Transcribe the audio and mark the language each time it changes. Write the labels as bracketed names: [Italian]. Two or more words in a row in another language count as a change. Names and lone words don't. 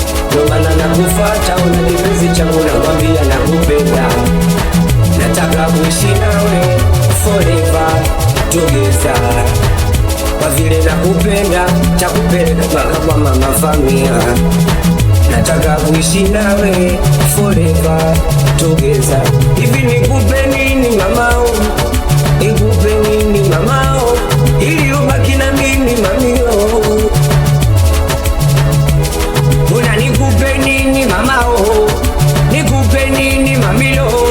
[Swahili] Ndio maana nakufuata, una kipenzi changu, nakwambia nakupenda. Nataka kuishi nawe [English] forever, together. [Swahili] Kwa vile nakupenda, takupeleka mpaka kwa mama Famia. Nataka kuishi nawe [English] forever, together. [Swahili] Hivi nikupe nini mamao? Nikupe nini mamao? Ili ubaki na mimi mamio. Una nikupe nini mama oh? Nikupe nini mamilo?